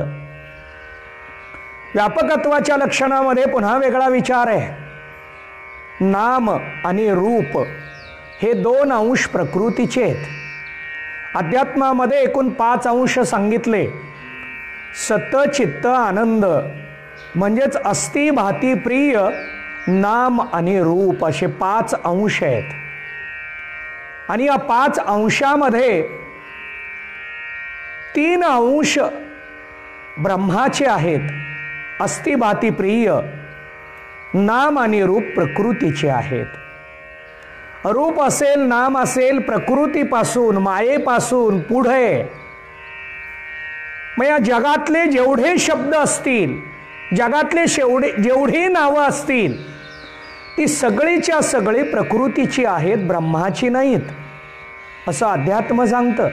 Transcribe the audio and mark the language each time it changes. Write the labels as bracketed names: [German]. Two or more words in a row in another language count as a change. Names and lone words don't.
[Marathi] व्यापकत्वाच्या लक्षणामध्ये पुन्हा वेगळा विचार आहे। नाम आणि रूप हे 2 अंश प्रकृतीचे आहेत। अध्यात्मामध्ये एकूण 5 अंश सांगितले। [Sanskrit] सत चित्त आनंद [Marathi] म्हणजेच [Sanskrit] अस्ति भाती प्रिय [Marathi] नाम आणि रूप असे 5 अंश आहेत। आणि या 5 अंशामध्ये 3 अंश ब्रह्माचे आहेत, [Sanskrit] अस्ति भाती प्रिय, [Marathi] नाम आणि रूप प्रकृतीचे आहेत। रूप असेल, नाम असेल, प्रकृतीपासून मायेपासून पुढे मग या जगातले जेवढे शब्द असतील, जगातले जेवढी नावं असतील ती सगळीच्या सगळी प्रकृतीची आहेत, ब्रह्माची नाहीत असं अध्यात्म सांगतं।